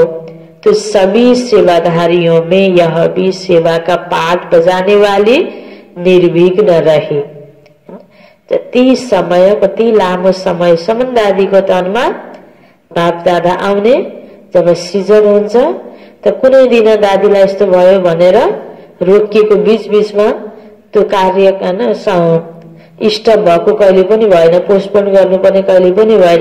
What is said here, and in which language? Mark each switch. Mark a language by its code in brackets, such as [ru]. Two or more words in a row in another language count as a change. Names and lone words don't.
[hi] तो सभी सेवाधारियों में यह भी सेवा का पाठ बजाने वाले निर्विघ्न रहे। [ne] ती समय कति लामो समयसम्म दादीको तनमा बाप दादा आउने। जब सिजन हुन्छ त कुनै दिन दादीलाई यस्तो भयो भनेर रोकिएको बीचबीचमा त्यो कार्य स्टप भएको कहिले पनि भएन, पोस्टपोन गर्नुपर्ने कहिले पनि भएन।